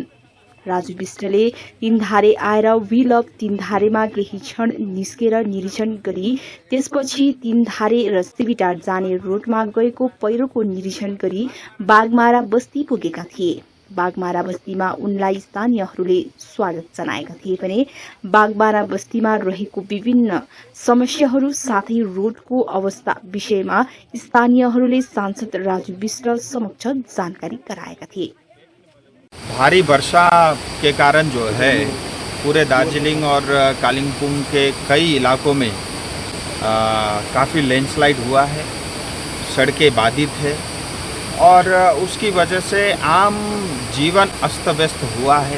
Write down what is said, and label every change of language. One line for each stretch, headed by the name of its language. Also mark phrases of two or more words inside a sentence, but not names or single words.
Nepali: राजु विष्टले तीनधारे आएर व्हील अफ तीनधारेमा केही क्षण निस्केर निरीक्षण गरी त्यसपछि तीनधारे र सिबिटार जाने रोडमा गएको पहिरोको निरीक्षण गरी बागमारा बस्ती पुगेका थिए। बागमारा बस्तीमा उनलाई स्थानीयहरूले स्वागत जनाएका थिए भने बागमारा बस्तीमा रहेको विभिन्न समस्याहरू साथै रोडको अवस्था विषयमा स्थानीयहरूले सांसद राजु विष्ट समक्ष जानकारी गराएका थिए।
Hindi: भारी वर्षा के कारण जो है पूरे दार्जिलिंग और कालिम्पोंग के कई इलाकों में काफ़ी लैंडस्लाइड हुआ है, सड़कें बाधित है और उसकी वजह से आम जीवन अस्त व्यस्त हुआ है।